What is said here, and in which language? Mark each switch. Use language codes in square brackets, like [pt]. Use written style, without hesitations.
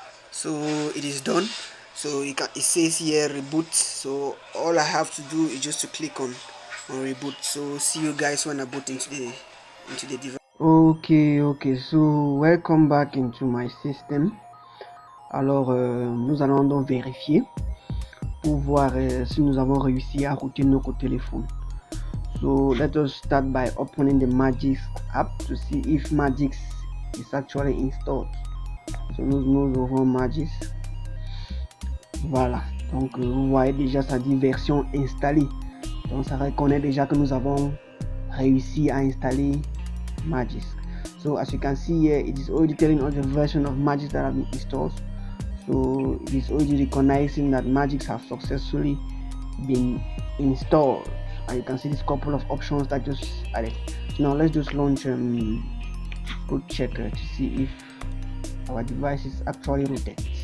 [en] So it is done. So it says here reboot. So all I have to do is just to click on reboot. So see you guys when I boot into the device. Okay, so welcome back into my system. [fr] Alors nous allons donc vérifier pour voir si nous avons réussi à router notre téléphone. [en] So let us start by opening the Magix app to see if Magix is actually installed. So [fr] nous ouvrons Magix. Voilà, Donc vous voyez déjà, ça dit version installée. Donc ça reconnaît déjà que nous avons réussi à installer Magisk. [en] So as you can see here, it is already telling us the version of Magisk that have been installed. So it is already recognizing that Magisk have successfully been installed, and you can see this couple of options that just added. So now let's just launch root checker to see if our device is actually rooted.